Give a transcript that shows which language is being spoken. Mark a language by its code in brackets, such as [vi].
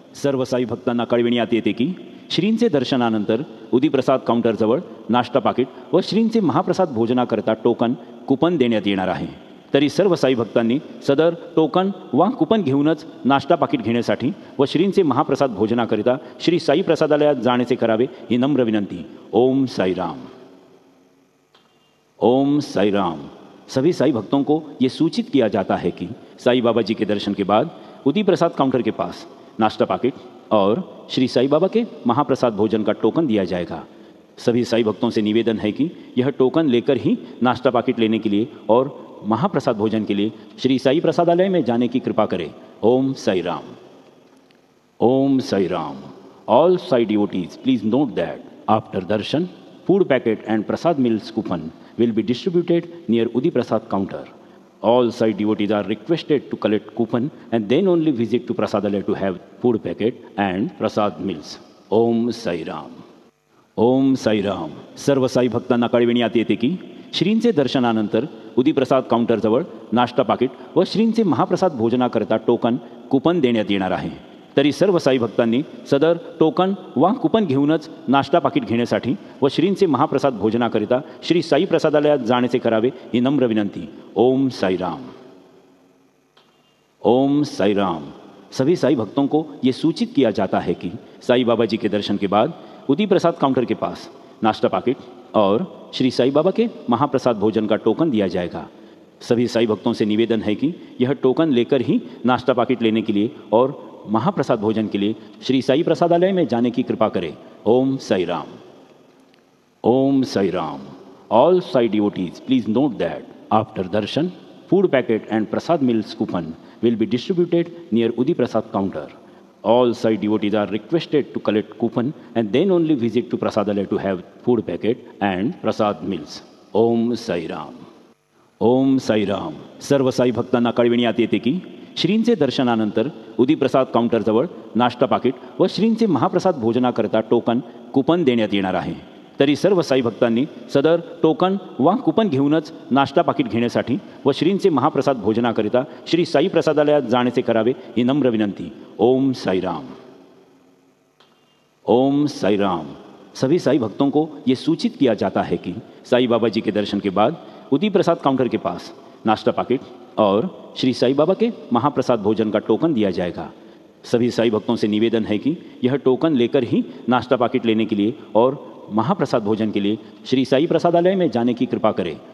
[mr] सर्व साई भक्तांना कळविण्यात येते की श्रींचे दर्शनानंतर उदीप्रसाद काउंटरजवळ नाश्ता पाकिट व श्रींचे महाप्रसाद भोजनाकरता टोकन कुपन देण्यात येणार आहे. तरी सर्व साई भक्तांनी सदर टोकन वा कुपन घेऊनच नाश्ता पाकिट घेण्यासाठी व श्रींचे महाप्रसाद भोजनाकरिता श्री साई प्रसादालयात जाण्याचे करावे ही नम्र विनंती. ओम साईराम. ओम साईराम. [hi] सभी साई भक्तों को ये सूचित किया जाता है कि साई बाबा जी के दर्शन के बाद उदी प्रसाद काउंटर के पास नाश्ता पाकिट और श्री साई बाबा के महाप्रसाद भोजन का टोकन दिया जाएगा. सभी साई भक्तों से निवेदन है कि यह टोकन लेकर ही नाश्ता पाकिट लेने के लिए और महाप्रसाद भोजन के लिए श्री साई प्रसादालय में जाने की कृपा करें. Om Sairam. Om Sairam. [en] All Sai devotees, please note that after darshan, food packet and prasad meals coupon will be distributed near Udi Prasad counter. All Sai devotees are requested to collect coupon and then only visit to Prasadalaya to have food packet and prasad meals. Om Sai Ram. Om Sairam. [mr] सर्व साई भक्तांना कळविण्यात येते की श्रींचे दर्शनानंतर उदीप्रसाद काउंटरजवळ नाश्ता पाकिट व श्रींचे महाप्रसाद भोजनाकरता token coupon देण्यात येणार आहे. तरी सर्व साई भक्तांनी सदर टोकन वा कुपन घेऊनच नाश्ता पाकिट घेण्यासाठी व श्रींचे महाप्रसाद भोजनाकरिता श्री साई प्रसादालयात जाण्याचे करावे ही नम्र विनंती. ओम साईराम. ओम साईराम. [hi] सभी साई भक्तों को ये सूचित किया जाता है कि साई बाबा जी के दर्शन के बाद उदी प्रसाद काउंटर के पास नाश्ता पाकिट और श्री साई बाबा के महाप्रसाद भोजन का टोकन दिया जाएगा. सभी साई भक्तों से निवेदन है कि यह टोकन लेकर ही नाश्ता पाकिट लेने के लिए और महाप्रसाद भोजन के लिए श्री साई प्रसादालय में जाने की कृपा करें. Om Sairam. Om Sairam. [en] All Sai devotees, please note that after darshan, food packet and prasad meals coupon will be distributed near Udi Prasad counter. All Sai devotees are requested to collect coupon and then only visit to Prasadalaya to have food packet and prasad meals. Om Sai Ram. Om Sairam. [mr] सर्व साई भक्तांना कळविण्यात येते की श्रींचे दर्शनानंतर उदीप्रसाद काउंटरजवळ नाश्ता पाकिट व श्रींचे महाप्रसाद भोजनाकरता token coupon देण्यात येणार आहे. तरी सर्व साई भक्तांनी सदर टोकन वा कुपन घेऊनच नाश्ता पाकिट घेण्यासाठी व श्रींचे महाप्रसाद भोजनाकरिता श्री साई प्रसादालयात जाण्याचे करावे ही नम्र विनंती. ओम साईराम. ओम साईराम. [hi] सभी साई भक्तों को ये सूचित किया जाता है कि साई बाबा जी के दर्शन के बाद उदी प्रसाद काउंटर के पास नाश्ता पाकिट और श्री साई बाबा के महाप्रसाद भोजन का टोकन दिया जाएगा. सभी साई भक्तों से निवेदन है कि यह टोकन लेकर ही नाश्ता पाकिट लेने के लिए और महाप्रसाद भोजन के लिए श्री साई प्रसादालय में जाने की कृपा करें.